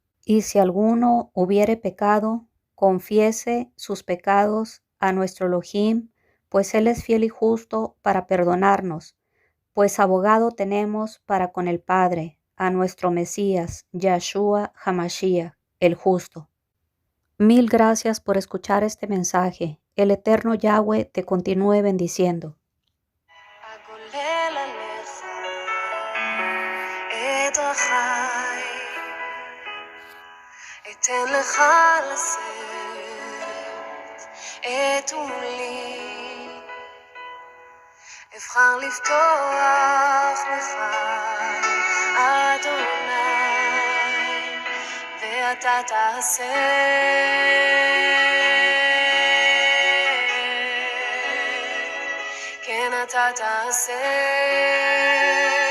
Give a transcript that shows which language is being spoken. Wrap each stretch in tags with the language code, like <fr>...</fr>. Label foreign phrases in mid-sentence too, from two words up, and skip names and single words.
<es>Y si alguno hubiere pecado, confiese sus pecados a nuestro Elohim, pues Él es fiel y justo para perdonarnos. Pues abogado tenemos para con el Padre, a nuestro Mesías, Yahshua HaMashiach, el justo. Mil gracias por escuchar este mensaje. El eterno Yahweh te continúe bendiciendo.</es> <he>אתן לך לשאת את עמלי, אבחר לפתוח לך אדוני, ואתה תעשה, כן אתה תעשה.</he>